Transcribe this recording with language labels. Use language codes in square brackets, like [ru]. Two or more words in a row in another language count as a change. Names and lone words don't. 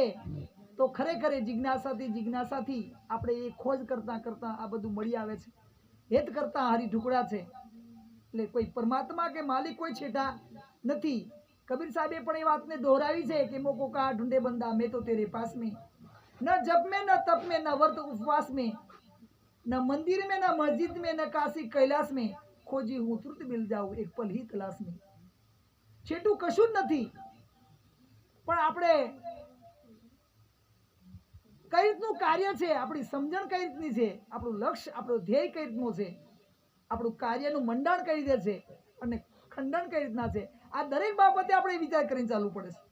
[gu] તો ખરેખર એ જિજ્ઞાસાથી આપણે એ ખોજ કરતા કરતા આ બધું મળી આવે છે. હેત કરતા હરી ઢુકડા છે. એટલે કોઈ પરમાત્મા કે માલિક કોઈ છેટા નથી. કબીર સાહેબે પણ એ વાતને દોહરાવી છે કે [hi] मोको का ढूंढे बंदा मैं तो तेरे पास में न जप में न तप में न व्रत उपवास में न मंदिर में न मस्जिद में न काशी कैलाश में खोजी हूँ तुरंत मिल जाऊं एक पल ही तलाश में. [gu] છેટું કશું જ નથી, પણ આપણે કઈ રીતનું કાર્ય છે, આપણી સમજણ કઈ રીતની છે, આપણું લક્ષ્ય આપણો ધ્યેય કઈ રીતનું છે, આપણું કાર્યનું મંડાણ કઈ રીતે છે અને ખંડન કઈ રીતના છે, આ દરેક બાબતે આપણે વિચાર કરીને ચાલવું પડે છે.